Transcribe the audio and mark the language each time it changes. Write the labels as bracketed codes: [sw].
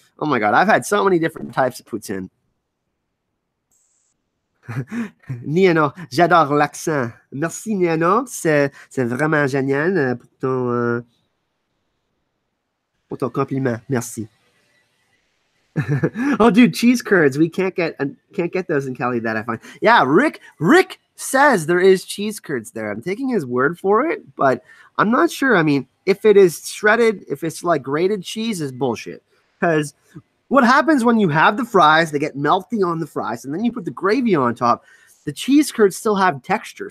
[en] Oh my God, I've had so many different types of poutine. [fr] Niano, j'adore l'accent. Merci Niano, c'est vraiment génial pour ton compliment. Merci. [en] Oh, dude, cheese curds. We can't get those in Cali that I find. Yeah, Rick says there is cheese curds there. I'm taking his word for it, but I'm not sure. I mean, if it is shredded, if it's like grated cheese, is bullshit. Because what happens when you have the fries, they get melty on the fries, and then you put the gravy on top, the cheese curds still have texture.